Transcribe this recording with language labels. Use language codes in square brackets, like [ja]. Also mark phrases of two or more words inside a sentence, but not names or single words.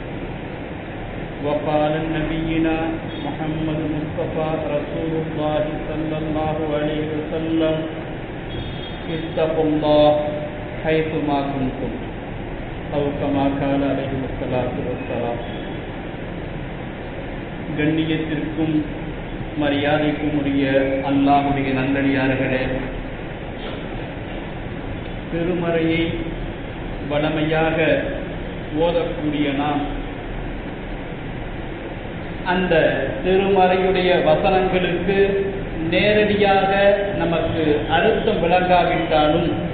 [ar] وقال نبينا محمد مصطفى رسول الله صلى الله عليه وسلم اتقوا الله حيثما كنتم أو كما قال عليه الصلاة والسلام. [ta] கண்ணியத்திற்கும் மரியாதைக்கும் உரிய அல்லாஹ்வுடைய நல்லடியார்களே, திருமறையை வளமையாக ஓதக்கூடிய நாம் அந்த திருமறையுடைய வசனங்களுக்கு நேரடியாக நமக்கு அர்த்தம் விளங்காவிட்டாலும்